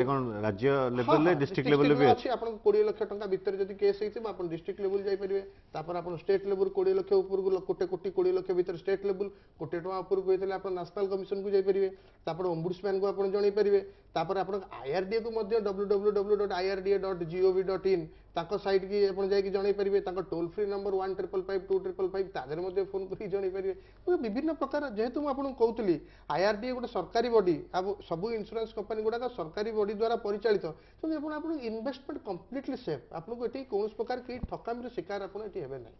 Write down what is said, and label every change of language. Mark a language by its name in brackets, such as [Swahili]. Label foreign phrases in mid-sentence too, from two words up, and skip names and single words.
[Odia] କ'ଣ ରାଜ୍ୟ ଲେଭେଲରେ ଡିଷ୍ଟ୍ରିକ୍ଟ ଲେଭେଲରେ ବି ଅଛି ଆପଣଙ୍କୁ 20 ଲକ୍ଷ ଟଙ୍କା ଭିତରେ ଯଦି କେସ୍ ହେଇଥିବ ଆପଣ [English] district level [Odia] ଯାଇପାରିବେ ତାପରେ ଆପଣ [English] state level [Odia] 20 ଲକ୍ଷ ଉପରକୁ କୋଟି 20 ଲକ୍ଷ ଭିତରେ [English] state level [Odia] କୋଟି ଟଙ୍କା ଉପରକୁ ହେଇଥିଲେ ଆପଣ ନ୍ୟାସନାଲ କମିଶନକୁ ଯାଇପାରିବେ ତାପରେ ଓମ୍ବୁଡ୍ସମ୍ୟାନ୍ କୁ ଆପଣ ଜଣେଇ ପାରିବେ ତାପରେ ଆପଣ IRDA କୁ ମଧ୍ୟ www.irda.gov.in ତାଙ୍କ ସାଇଟ୍ କି ଆପଣ ଯାଇକି ଜଣେଇ ପାରିବେ ତାଙ୍କ [English] toll free number [Odia] 1555255 ତା ଦେହରେ ମଧ୍ୟ ଫୋନ୍ କରି ଜଣେଇ ପାରିବେ ବିଭିନ୍ନ ପ୍ରକାର ଯେହେତୁ ମୁଁ ଆପଣଙ୍କୁ କହୁଥିଲି IRDA ଗୋଟେ ସରକାରୀ ବଡି ସବୁ [English] insurance company [Odia] ଗୁଡାକ ସରକାରୀ ବଡି ଦ୍ୱାରା ପରିଚାଳିତ ତେଣୁ ଆପଣ [English] investment completely safe [Odia] ଆପଣଙ୍କୁ ଏଠି କୌଣସି ପ୍ରକାର କେହି ଠକାମିର ଶିକାର ଆପଣ ଏଠି ହେବେ ନାହିଁ